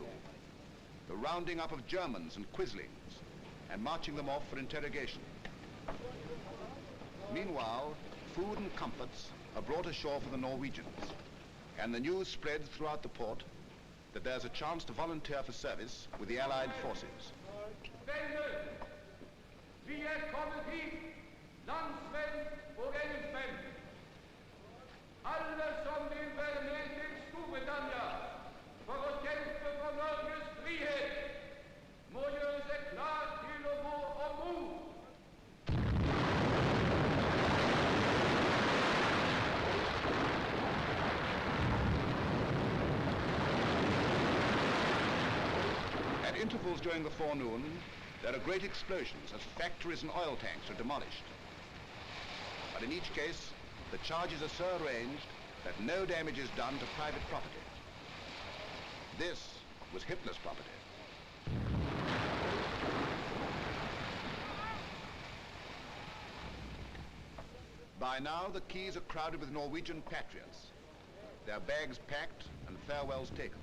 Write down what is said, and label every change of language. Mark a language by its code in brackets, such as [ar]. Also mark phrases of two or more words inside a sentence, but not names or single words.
[en] The rounding up of Germans and quislings and marching them off for interrogation. Meanwhile, food and comforts are brought ashore for the Norwegians, and the news spreads throughout the port that there's a chance to volunteer for service with the Allied forces. [no] Venner, vi kommet hit, landsmenn og engelskmenn. Alle som vil være med til Storbritannia for å kjempe for Norges frihet, må gjøre seg klar til å gå om bord. [en] At intervals during the forenoon, there are great explosions as factories and oil tanks are demolished. But in each case, the charges are so arranged that no damage is done to private property. This was Hitler's property. By now, the quays are crowded with Norwegian patriots, their bags packed and farewells taken.